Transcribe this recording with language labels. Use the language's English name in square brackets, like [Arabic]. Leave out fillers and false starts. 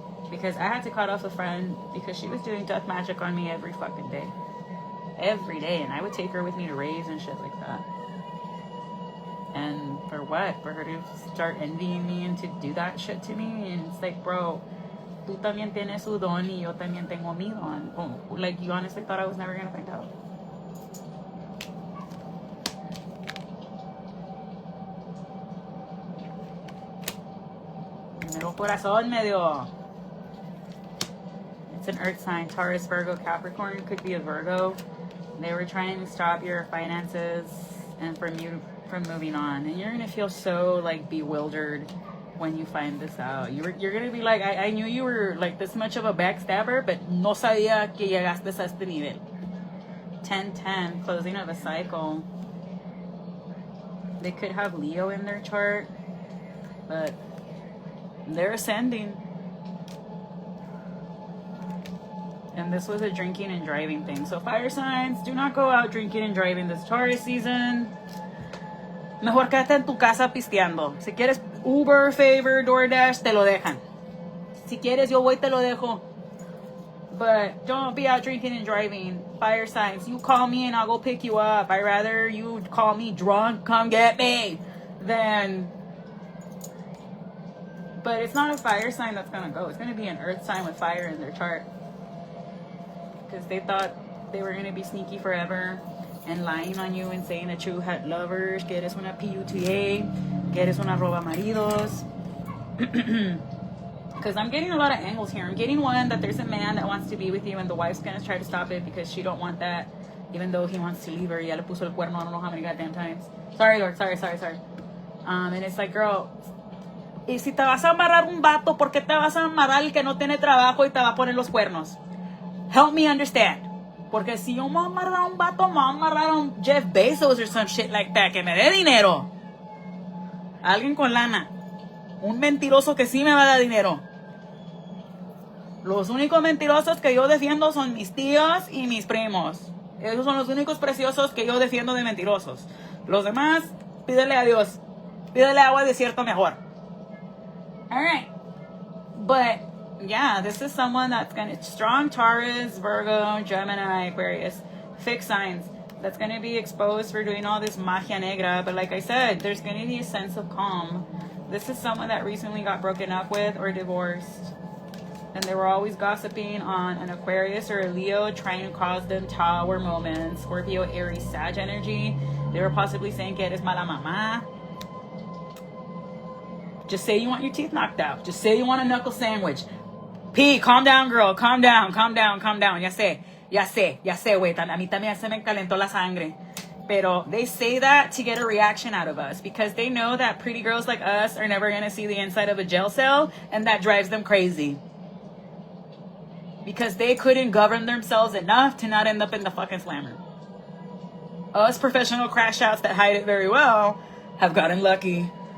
[English] Because I had to cut off a friend because she was doing death magic on me every fucking day. Every day. And I would take her with me to raves and shit like that. And for what? For her to start envying me and to do that shit to me? And it's like, bro, [Spanish] tú también tienes tu don y yo también tengo mi don. [English] Like, you honestly thought I was never gonna find out? [Spanish] Medio corazón, medio. [English] It's an earth sign. Taurus, Virgo, Capricorn. Could be a Virgo. They were trying to stop your finances and from you from moving on. And you're going to feel so, like, bewildered when you find this out. You're going to be like, I knew you were, like, this much of a backstabber, but [Spanish] no sabía que llegaste a este nivel. [English] 10-10, closing of a cycle. They could have Leo in their chart, but they're ascending. And this was a drinking and driving thing. So fire signs, do not go out drinking and driving this Taurus season. [Spanish] Mejor quédate en tu casa pisteando. Si quieres Uber, Favor, DoorDash, te lo dejan. Si quieres, yo voy, te lo dejo. [English] But don't be out drinking and driving. Fire signs, you call me and I'll go pick you up. I'd rather you call me drunk, come get me, than... But it's not a fire sign that's going to go. It's going to be an earth sign with fire in their chart. Because they thought they were going to be sneaky forever and lying on you and saying that you had lovers, [Spanish] que eres una PUTA, que eres una roba maridos. [English] Because I'm getting a lot of angles here. I'm getting one that there's a man that wants to be with you and the wife's going to try to stop it because she don't want that, even though he wants to leave her. [Spanish] Ya le puso el cuerno, [English] I don't know how many goddamn times. Sorry, Lord. Sorry. And it's like, girl... [Spanish] Y si te vas a amarrar un vato, ¿por qué te vas a amarrar el que no tiene trabajo y te va a poner los cuernos? [English] Help me understand. [Spanish] Porque si yo me voy a amarrar a un vato, me voy a amarrar a un Jeff Bezos [English] or some shit like that, [Spanish] que me dé dinero. Alguien con lana. Un mentiroso que sí me va a dar dinero. Los únicos mentirosos que yo defiendo son mis tíos y mis primos. Esos son los únicos preciosos que yo defiendo de mentirosos. Los demás, pídele a Dios. Pídele agua de desierto mejor. [English] All right, but yeah, this is someone that's gonna strong Taurus, Virgo, Gemini, Aquarius, fixed signs. that's going to be exposed for doing all this [Spanish] magia negra. [English] But like I said, there's going to be a sense of calm. This is someone that recently got broken up with or divorced. And they were always gossiping on an Aquarius or a Leo, trying to cause them tower moments. Scorpio, Aries, Sag energy. They were possibly saying [Spanish] que eres mala mamá. [English] Just say you want your teeth knocked out. Just say you want a knuckle sandwich. P, calm down, girl. Calm down, calm down, calm down. [Spanish] Ya sé, güey. A mí también se me calentó la sangre. Pero [English] they say that to get a reaction out of us because they know that pretty girls like us are never going to see the inside of a jail cell, and that drives them crazy. Because they couldn't govern themselves enough to not end up in the fucking slammer. Us professional crash outs that hide it very well have gotten lucky.